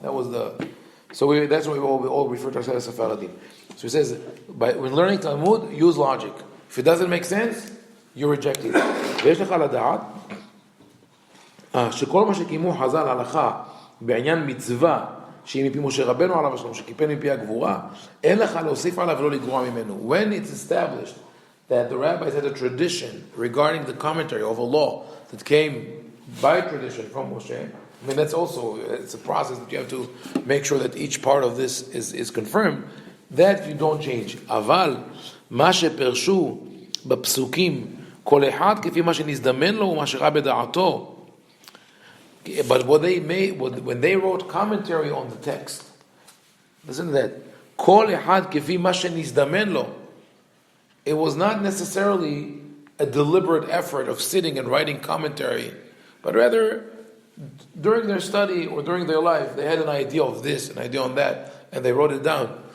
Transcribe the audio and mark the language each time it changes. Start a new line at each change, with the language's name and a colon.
English: That's why we all refer to ourselves as Sephardim. So he says, when learning Talmud, use logic. If it doesn't make sense, you reject it.
Hebrew: ויש לך לדעת שכל מה שקיימו חז"ל הלכה בעניין מצווה שהיא מפי משה רבנו עליו השלום שקיפל מפי הגבורה, אין לך להוסיף עליו ולא לגרוע ממנו.
English: When it's established that the rabbis had a tradition regarding the commentary of a law that came by tradition from Moshe, that's also, it's a process that you have to make sure that each part of this is confirmed, that you don't change.
Hebrew: אבל מה שפרשו בפסוקים כל אחד כפי מה שנזדמן לו ומה שראה בדעתו.
English: But what they made, when they wrote commentary on the text, listen to that.
Hebrew: כל אחד כפי מה שנזדמן לו.
English: It was not necessarily a deliberate effort of sitting and writing commentary, but rather during their study or during their life, they had an idea of this, an idea on that, and they wrote it down.